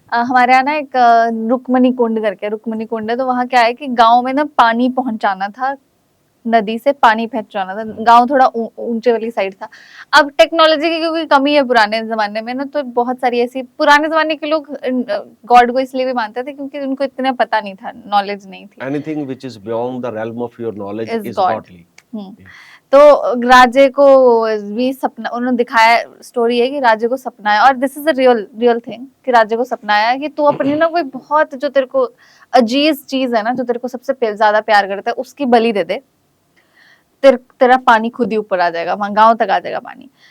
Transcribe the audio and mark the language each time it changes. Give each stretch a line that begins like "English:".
Hindi: हमारे यहाँ ना एक रुक्मणी कुंड करके, रुक्मणी कुंड है, तो वहाँ क्या है कि गांव में ना पानी पहुंचाना था, नदी से पानी पहुंचाना था। गांव थोड़ा ऊंचे वाली साइड था। अब टेक्नोलॉजी की क्योंकि कमी है पुराने जमाने में ना, तो बहुत सारी ऐसी, पुराने जमाने के लोग गॉड को इसलिए भी मानते थे क्योंकि उनको इतना पता नहीं था, नॉलेज नहीं थी।
English: Anything which is beyond the realm of your knowledge is godly।
Hindi: तो राजे को भी सपना, उन्होंने दिखाया, स्टोरी है कि राजे को सपना है, और
English: this is a real thing,
Hindi: कि राजे को सपना आया कि तू अपनी ना कोई बहुत जो तेरे को अजीज चीज है ना, जो तेरे को सबसे ज्यादा प्यार करता है, उसकी बलि दे दे, तेरा पानी खुद ही ऊपर आ जाएगा, वहां गांव तक आ जाएगा पानी।